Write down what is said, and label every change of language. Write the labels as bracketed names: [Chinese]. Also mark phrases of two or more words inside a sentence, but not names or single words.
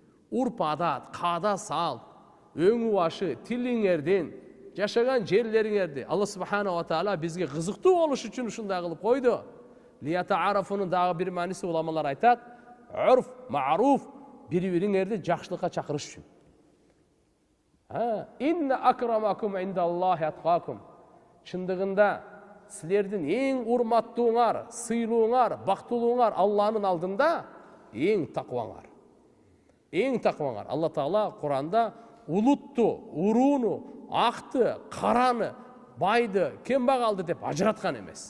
[Kyrgyz] Урп адат, каада салт, өңү башы, тилиңердин, жашаган жерлериңерди [Arabic] الله سبحانه وتعالى [Kyrgyz] бизге кызыктуу болуш үчүн ушундай кылып койду. Лиятаарафунун дагы бир мааниси уламалар айтат, урф, маруф, бири-бириңерди жакшылыкка чакырыш үчүн. [Arabic] إن أكرمكم عند الله أتقاكم. [Kyrgyz] Чындыгында силердин эң урматтууңар, сыйлууңар, бактылууңар Алланын алдында эң такваңар. Эң такваңар. [Arabic] الله تعالى [Kyrgyz] Куранда улутту, урууну, акты, караны, байды, кембагалды деп ажыраткан эмес.